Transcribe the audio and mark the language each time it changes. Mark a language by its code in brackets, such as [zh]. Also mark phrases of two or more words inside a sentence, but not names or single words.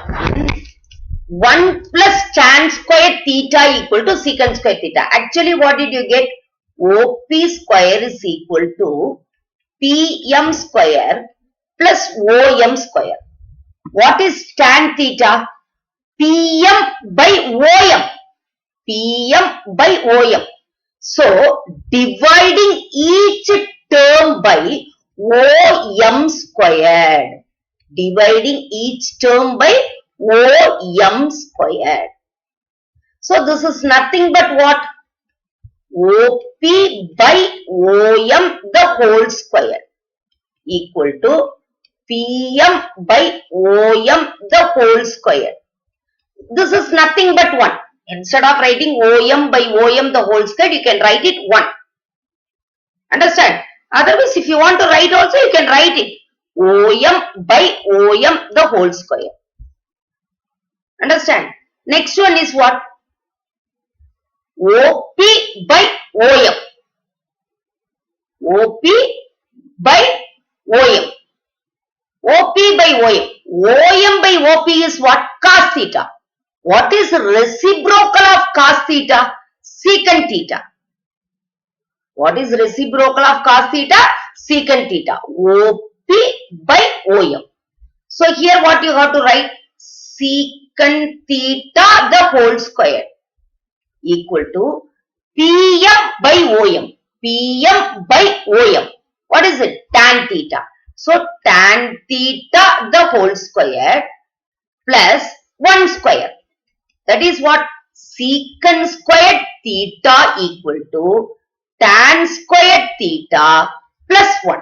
[en] 1 plus tan square theta equal to secant square theta. Actually, what did you get? OP square is equal to PM square plus OM square. What is tan theta? PM by OM. PM by OM. So, dividing each term by OM squared. Dividing each term by OM squared. So, this is nothing but what? OP by OM the whole square equal to PM by OM the whole square. This is nothing but 1. Instead of writing OM by OM the whole square, you can write it 1. Understand? Otherwise, if you want to write also, you can write it OM by OM the whole square. Understand? Next one is what? OP by OM. OP by OM. OP by OM. OM by OP is what? Cos theta. What is reciprocal of cos theta? Secant theta. What is reciprocal of cos theta? Secant theta. OP by OM. So here what you have to write? Secant theta the whole square equal to PM by OM. PM by OM. What is it? Tan theta. So tan theta the whole square plus 1 square. That is what? Secant squared theta equal to tan squared theta plus 1.